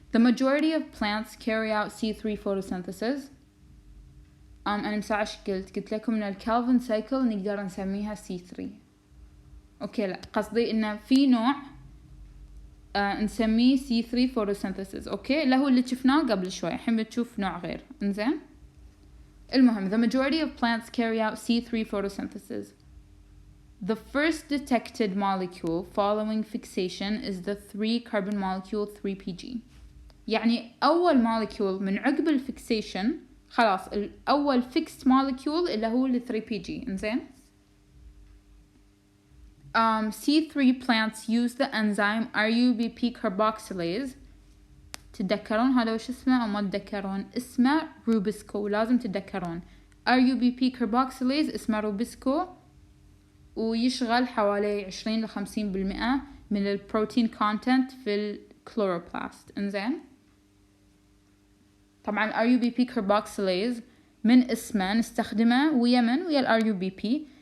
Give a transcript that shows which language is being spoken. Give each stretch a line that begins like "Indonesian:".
English: The majority of plants carry out C3 photosynthesis.
Arabic: أنا مساعش قلت لكم إن الكالفن سايكل نقدر نسميها C3، أوكي. لا، قصدي إنه في نوع نسميه C3 photosynthesis، أوكي، اللي هو اللي شفناه قبل شوي. الحين بتشوف نوع غير. إنزين، المهم
English: the majority of plants carry out C3 photosynthesis. The first detected molecule following fixation is the 3 carbon molecule 3PG.
Arabic: يعني أول molecule من عقب الفيكسيشن خلاص الأول
English: fixed molecule
Arabic: اللي هو ال 3PG.
English: إنزين، C3 plants use the enzyme RUBP carboxylase.
Arabic: تتذكرون هذا وش اسمه أو ما تتذكرون؟ اسمه روبسكو، لازم تتذكرون RUBP carboxylase اسمه روبسكو، ويشغل حوالي 20 ل 50% من البروتين كونتنت في الكلوروبلاست. إنزين، طبعا RUBP carboxylase من اسمه نستخدمه ويا ال RUBP.